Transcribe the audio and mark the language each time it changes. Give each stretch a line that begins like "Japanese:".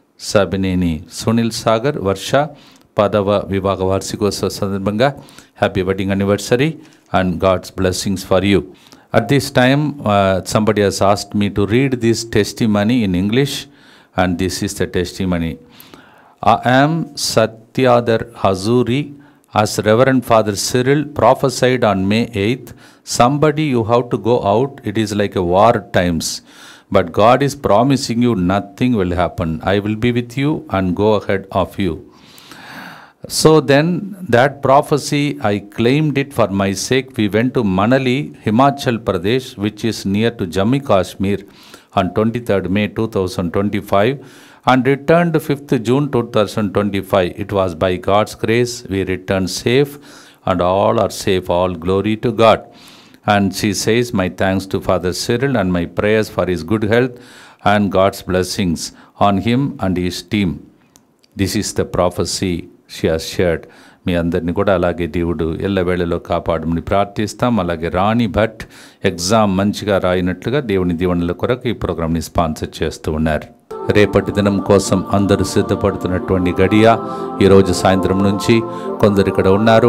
Telugu: సబినేని సునీల్ సాగర్ వర్ష 10వ వివాహ వార్షికోత్సవ సందర్భంగా
English: Happy wedding anniversary and God's blessings for you. At this time, somebody has asked me to read this testimony in English, and this is the testimony. I am Satyadar Hazuri. As Reverend Father Cyril prophesied on May 8th, somebody you have to go out, it is like a war times. But God is promising you nothing will happen. I will be with you and go ahead of you. So then that prophecy, I claimed it for my sake. We went to Manali, Himachal Pradesh, which is near to Jammu Kashmir, on 23rd May 2025 and returned 5th June 2025. It was by God's grace we returned safe and all are safe. All glory to God. And she says, my thanks to Father Cyril and my prayers for his good health and God's blessings on him and his team. This is the prophecy she has shared.
Telugu: మీ అందరినీ కూడా అలాగే దేవుడు ఎల్లవేళలో కాపాడమని ప్రార్థిస్తాం. అలాగే రాణి Bhatt exam మంచిగా రాయినట్లుగా దేవుని దీవెనల కొరకు ఈ ప్రోగ్రామ్ని స్పాన్సర్ చేస్తూ ఉన్నారు. రేపటి దినం కోసం అందరూ సిద్ధపడుతున్నటువంటి గడియ ఈరోజు సాయంత్రం నుంచి కొందరు ఇక్కడ ఉన్నారు.